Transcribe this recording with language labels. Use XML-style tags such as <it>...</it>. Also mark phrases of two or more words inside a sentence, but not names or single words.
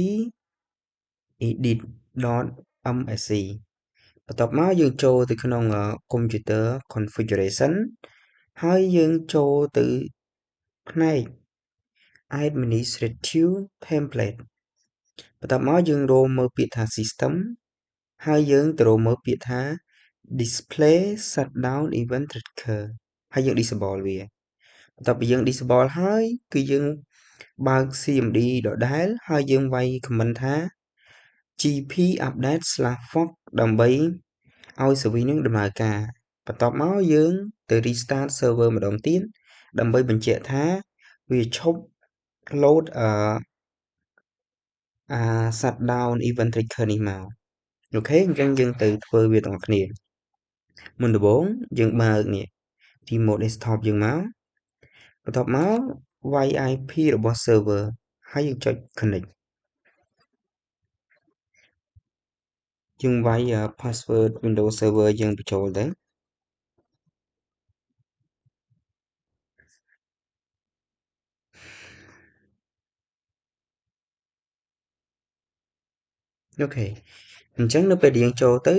<km>edit.msc បន្ទាប់មកយើងចូលទៅក្នុង</km> <en>computer configuration</en> <km>ហើយយើងចូលទៅផ្នែក</km> <en>administrative template</en> <km>បន្ទាប់មកយើង រកមើលពាក្យថា system ហើយយើងទៅរកមើលពាក្យថា</km> <en>display shutdown event tracker</en> <km>ហើយយើង disable វាបន្ទាប់ពីយើង disable ហើយគឺយើងបើក CMD ដដែលហើយយើងវាយ comment ថា</km> <en>gp update/fork</en> <km>ដើម្បីឲ្យ service នឹងដំណើរការបន្ទាប់មកយើងទៅ</km> <en>restart server</en> <km>ម្ដងទៀតដើម្បីបញ្ជាក់ថាវាឈប់ load</km> <en>shutdown event tracker</en> <km>នេះមកអូខេអញ្ចឹងយើងទៅធ្វើវាទាំងអស់គ្នាមុនដំបូងយើងបើកនេះ</km> <en>remote desktop</en> <km>យើងមកបន្ទាប់មកវាយ IP របស់ server ហើយយើងចុច connect យើងវាយ password Windows Server យើងបញ្ចូលទៅអូខេអញ្ចឹងនៅពេលដែលយើងចូលទៅ</km>